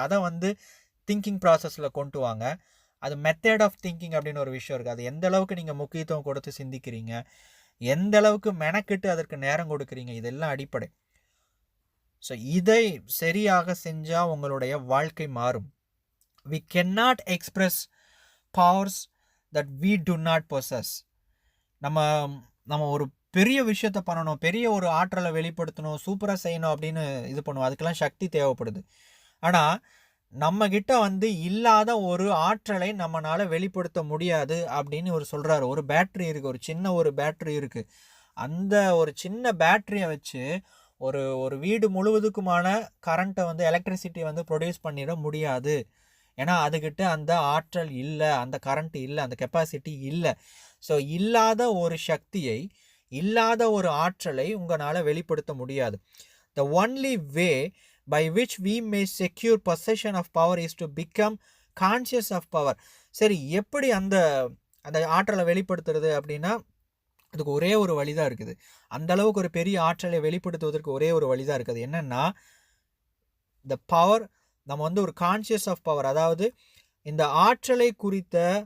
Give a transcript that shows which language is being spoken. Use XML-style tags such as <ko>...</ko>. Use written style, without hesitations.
<ta>அதை வந்து திங்கிங் ப்ராசஸில் கொண்டு வாங்க. அது மெத்தட் ஆஃப் திங்கிங் அப்படின்னு ஒரு விஷயம் இருக்குது. அது எந்த அளவுக்கு நீங்கள் முக்கியத்துவம் கொடுத்து சிந்திக்கிறீங்க, எந்த அளவுக்கு மெனக்கிட்டு அதற்கு நேரம் கொடுக்குறீங்க, இதெல்லாம் அடிப்படை. ஸோ இதை சரியாக செஞ்சால் உங்களுடைய வாழ்க்கை மாறும்.</ta> <en>we cannot express powers that we do not possess.</en> <ta>நம்ம ஒரு பெரிய விஷயத்தை பண்ணணும், பெரிய ஒரு ஆற்றலை வெளிப்படுத்தணும், சூப்பராக செய்யணும் அப்படின்னு இது பண்ணுவோம். அதுக்கெல்லாம் சக்தி தேவைப்படுது. ஆனால் நம்மக்கிட்ட வந்து இல்லாத ஒரு ஆற்றலை நம்மளால் வெளிப்படுத்த முடியாது அப்படின்னு ஒரு சொல்கிறாரு. ஒரு பேட்ரி இருக்குது, ஒரு சின்ன ஒரு பேட்ரி இருக்குது. அந்த ஒரு சின்ன பேட்டரியை வச்சு ஒரு ஒரு வீடு முழுவதுக்குமான கரண்ட்டை வந்து எலக்ட்ரிசிட்டி வந்து ப்ரொடியூஸ் பண்ணிட முடியாது. ஏன்னா அதுக்கிட்ட அந்த ஆற்றல் இல்லை, அந்த கரண்ட் இல்லை, அந்த கெப்பாசிட்டி இல்லை. ஸோ இல்லாத ஒரு சக்தியை, இல்லாத ஒரு ஆற்றலை உங்களால் வெளிப்படுத்த முடியாது.</ta> <en>The only way by which we may secure possession of power is to become conscious of power.</en> <ta>சரி, எப்படி அந்த அந்த ஆற்றலை வெளிப்படுத்துறது அப்படின்னா அதுக்கு ஒரே ஒரு வழி தான் இருக்குது. அந்த அளவுக்கு ஒரு பெரிய ஆற்றலை வெளிப்படுத்துவதற்கு ஒரே ஒரு வழி தான் இருக்குது. என்னென்னா த பவர், நம்ம வந்து ஒரு கான்ஷியஸ் ஆஃப் பவர், அதாவது இந்த ஆற்றலை குறித்த</ta>